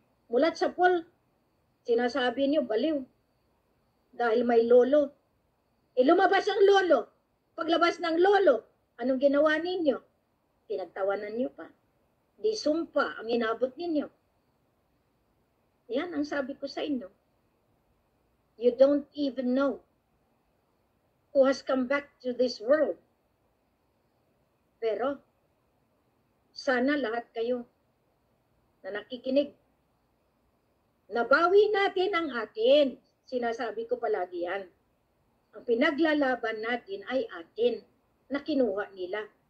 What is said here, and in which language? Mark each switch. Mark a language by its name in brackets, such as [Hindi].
[Filipino] Mulat sa pool, sinasabi niyo baliw. Dahil may lolo. Lumabas ang lolo. Paglabas ng lolo, anong ginawa ninyo? Pinagtawanan niyo pa. Di sumpa ang inabot ninyo. Yan ang sabi ko sa inyo. [English] You don't even know who has come back to this world. [Filipino] Pero, sana lahat kayo na nakikinig, nabawi natin ang atin. Sinasabi ko palagi yan. Ang pinaglalaban natin ay atin na kinuha nila.